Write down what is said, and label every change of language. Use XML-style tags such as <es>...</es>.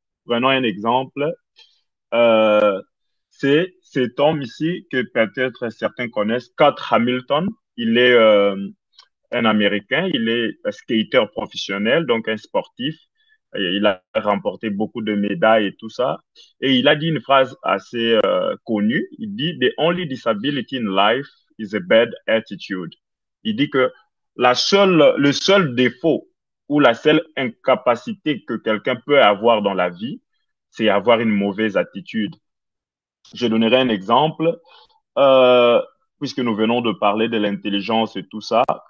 <fr>Prenons un exemple. Euh, c'est cet homme ici que peut-être certains connaissent, Scott Hamilton. Il est un Américain, il est un skater professionnel, donc un sportif. Et il a remporté beaucoup de médailles et tout ça. Et il a dit une phrase assez connue. Il dit,</fr> <en>"The only disability in life is a bad attitude."</en> <fr>Il dit que le seul défaut ou la seule incapacité que quelqu'un peut avoir dans la vie, c'est avoir une mauvaise attitude. Je donnerai un exemple, euh, puisque nous venons de parler de l'intelligence et tout ça.</fr>